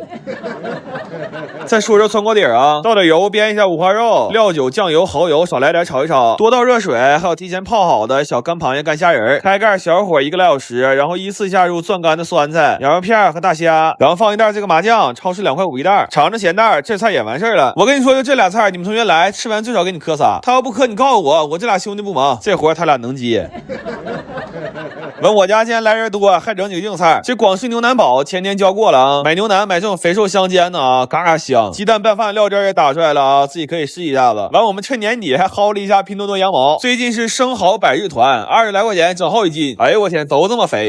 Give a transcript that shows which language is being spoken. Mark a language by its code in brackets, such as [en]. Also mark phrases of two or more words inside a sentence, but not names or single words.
[zh] 再說說汆鍋底啊，倒點油煸一下五花肉，料酒、醬油、蚝油少來點炒一炒，多倒熱水，還有提前泡好的小乾螃蟹、乾蝦仁，開蓋小火1個來小時，然後依次下入攥乾的酸菜、羊肉片和大蝦，然後放一袋這個麻醬，超市2塊5一袋，嘗着鹹淡，這菜也完事兒了。我跟你說，就這倆菜，你們同學來吃完最少給你磕仨，他要不磕你告訴我，我這倆兄弟不忙，這活他倆能接。问我家今天來人多，還整幾個硬菜。這廣式牛腩煲前天教過了啊，買牛腩買這種肥瘦相間的啊，嘎嘎香。雞蛋拌飯料汁也打出來了啊，自己可以試一下子。完，我們趁年底還薅了一下拼多多羊毛，最近是生蠔百日團，20來塊錢整好1斤。哎呦我天，都這麼肥！